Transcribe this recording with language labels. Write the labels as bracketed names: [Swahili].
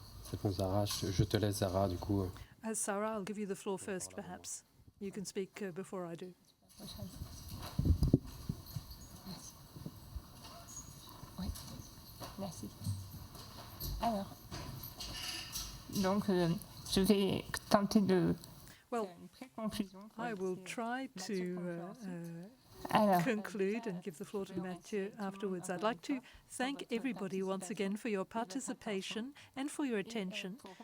[French] C'est bon, Sarah, je te laisse, Sarah, du coup. [English] Sarah, I'll give you the floor first, perhaps. You can speak before I do. [French] Oui, merci. Alors, donc, je vais tenter de faire une pré-conclusion. [English] I will try to conclude and give the floor to Mathieu afterwards. I'd like to thank everybody once again for your participation and for your attention.